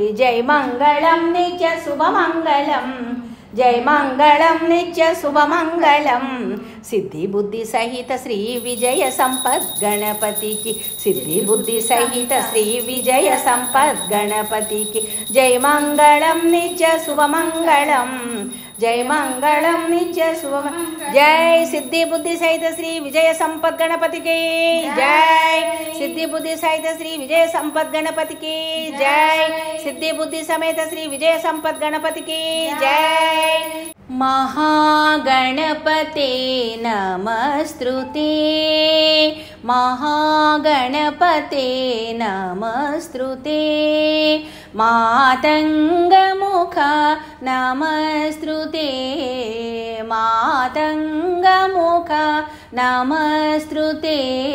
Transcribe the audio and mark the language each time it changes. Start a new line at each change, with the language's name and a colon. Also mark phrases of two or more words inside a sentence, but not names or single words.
Telugu: జయ మంగళం నిత్య శుభ మంగళం జయ మంగళం నిత్య శుభ మంగళం సిద్ధి బుద్ధి సహిత శ్రీ విజయ సంపత్ గణపతికి సిద్ధి బుద్ధి సహిత శ్రీ విజయ సంపత్ గణపతికి జయ మంగళం నిత్య శుభ మంగళం జయ మంగళం నిత్య శుభ జై సిద్ధి బుద్ధి సహిత శ్రీ విజయ సంపత్ గణపతికి జై సిద్ధి బుద్ధి సహిత శ్రీ విజయ సంపత్ గణపతికి జై సిద్ధి బుద్ధి సమేత శ్రీ విజయ సంపత్ గణపతికి జై
Sanskrit: महागणपते नमस्तुते महागणपते नमस्तुते मातंगमुख नमस्तुते मातंगमुख नमस्तुते